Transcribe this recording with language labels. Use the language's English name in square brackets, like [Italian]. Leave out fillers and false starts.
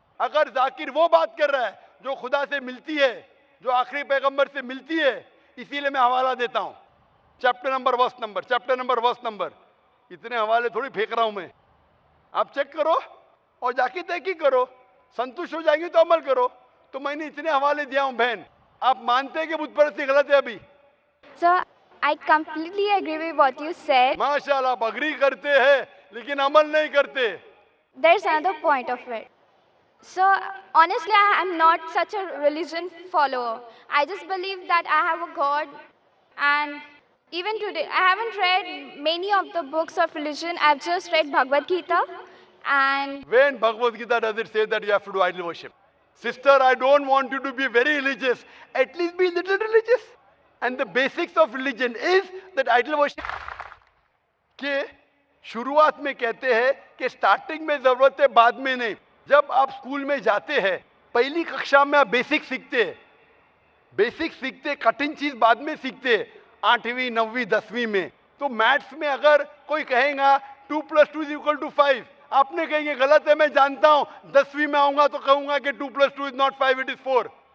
[Hindi] अगर जाकिर वो बात कर रहा है जो खुदा से मिलती है, जो आखिरी पैगंबर से मिलती है, इसीलिए मैं हवाला देता हूं, चैप्टर नंबर वर्स नंबर। इतने हवाले थोड़ी फेंक रहा हूं मैं, आप चेक करो और जाके तहकीक करो, संतुष्ट हो जाएंगे तो अमल करो। तो मैंने इतने हवाले दिया हूं बहन, आप मानते हैं कि बुत परस्ती गलत है अभी? [English] Sir, I completely agree with what you said. [Hindi] माशाल्लाह, आप अग्री करते हैं लेकिन अमल नहीं करते। [English] There's another point of it. So, honestly, I am not such a religion follower. I just believe that I have a God, and even today, I haven't read many of the books of religion. I've just read Bhagavad Gita, and When Bhagavad Gita does it say that you have to do idol worship? Sister, I don't want you to be very religious. At least be little religious. And the basics of religion is that idol worship. [Hindi] के शुरुआत में कहते हैं कि starting में जरूरत है, बाद में नहीं। जब आप स्कूल में जाते हैं, पहली कक्षा में आप बेसिक सीखते हैं, कठिन चीज बाद में सीखते हैं, 8वीं 9वीं 10वीं में। तो मैथ्स में अगर कोई कहेगा 2 + 2 = 5, आपने कहेंगे गलत है, मैं जानता हूं, 10वीं में आऊंगा तो कहूंगा कि [English] 2 + 2 is not 5, it is 4।